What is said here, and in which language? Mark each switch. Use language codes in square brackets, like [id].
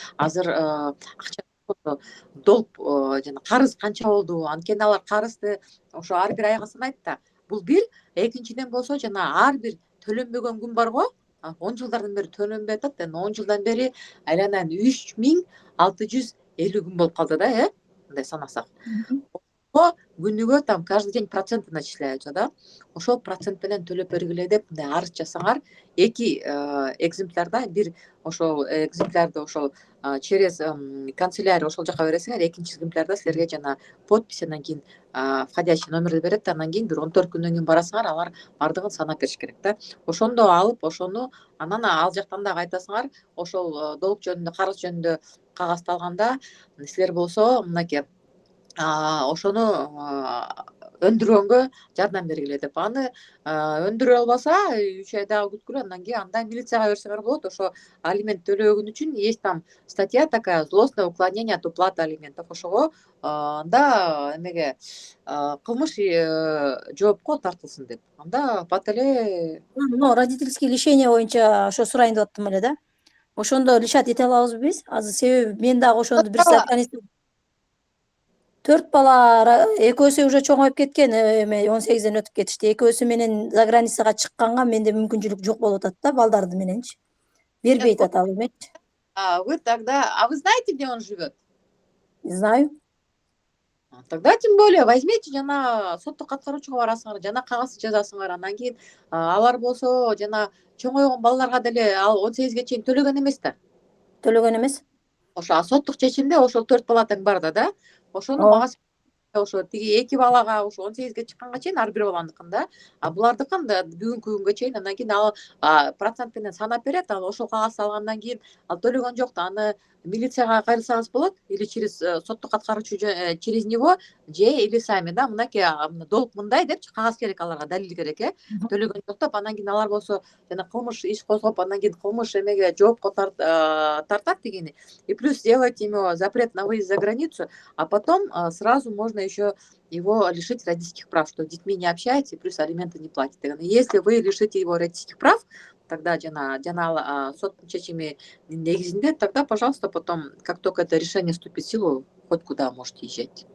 [ky] Азыр акча долг жана карыз канча болду? Анткени алар карызды ошо ар бир айга санайт да. Бул бир, экинчиден болсо жана ар бир төлөнбөгөн күн барго, 10 жылдардан бери төлөнбөй атат, 10 жылдан бери айланан 3650 күн болуп калды да, мындай санасак. Ошо күнүгө [ru] там каждый день проценты начисляются, да. [ky] Ошол процент менен төлөп бергиле деп мындай арыз жасаңар, 2 экземплярда, бир ошол экземплярды ошол [ru] через канцелярия [ky] ошол жака бересиңер, экинчи экземплярда силерге жана подпись, анан кийин входящий номерди берет, анан кийин бир 14 күндөн кийин барасыңар, алар бардыгын санап бериш керек да. Ошондо алып, ошону анан ал жактан да айтасыңар, ошол долг жөнүндө, карыз жөнүндө кагазды алганда силер болсо мынакей ошону өндүргөнгө жардам бергиле деп. Аны өндүрө албаса 3 ай дагы күткүлө, андан кийин анда милицияга берсеңер болот. Ошо алимент төлөгөн үчүн [ru] есть там статья такая: злостное уклонение от уплаты алиментов. [ky] Ошого анда эмеге кылмыш жоопко тартылсын деп. Анда бат эле [ru] Родительский лишение [ky] боюнча ошо сурайын деп аттым эле да. Ошондо лишат эте алабызбы биз? Азыр себеби мен дагы ошондо бир заграница 4 бала, экөөсү уже чоңоюп кеткен, эме 18ден өтүп кетишти. Экөөсү менен заграницага чыкканга менде мүмкүнчүлүк жок болуп атат да, балдарды мененчи. Бербейт ата алимент. [ru] Вы тогда, вы знаете, где он живет? Знаю. Тогда тем более возьмите [ky] жана соттук аткаруучуга барасыңар, жана кагаз жазасыңар. Анан кийин алар болсо жана чоңойгон балдарга деле ал 18ге чейин төлөгөн эмес да. Төлөгөн эмес. Ошо соттук чечимде ошол 4 бала тең бар да. Ошону мага ошо тиги 2 балага ошо 18ге чыкканга чейин ар бир баланыкында, булардыкын да бүгүнкү күнгө чейин, андан кийин ал процент менен санап берет. Ал ошол кагазды алгандан кийин ал төлөгөн жок да, аны милицияга кайрылсаңыз болот, или через соттук аткаруучу [ru] через него, [ky] же или сами да, мынакей долг мындай деп кагаз керек аларга, далил керек, төлөгөн жок деп. Андан кийин алар болсо жана кылмыш иш козгоп, андан кийин кылмыш эмеге жоопко тартат дегени. [ru] И плюс сделать ему запрет на выезд за границу, а потом сразу можно еще его лишить родительских прав, что с детьми не общается и плюс алименты не платит. Если вы лишите его родительских прав, [ky] тогда жана соттун чечими негизинде, [ru] тогда, пожалуйста, потом, как только это решение вступит в силу, хоть куда можете езжать.